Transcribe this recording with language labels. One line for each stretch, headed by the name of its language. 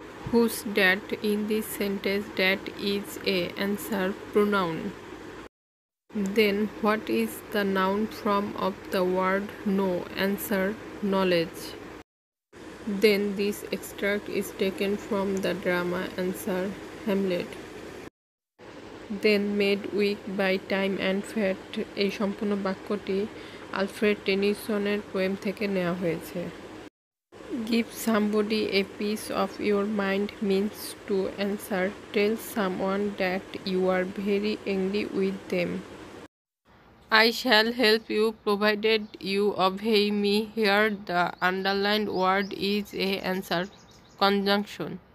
English: Whose that? In this sentence that is a answer pronoun. Then what is the noun form of the word know? Answer knowledge. Then this extract is taken from the drama. Answer Hamlet. Then made weak by time and fate,
Bangla: এই সম্পূর্ণ বাক্যটি Alfred টেনিসনের poem থেকে নেওয়া হয়েছে।
English: Give somebody a piece of your mind means to answer tell someone that you are very angry with them. I shall help you provided you obey me. Here the underlined word is a answer conjunction.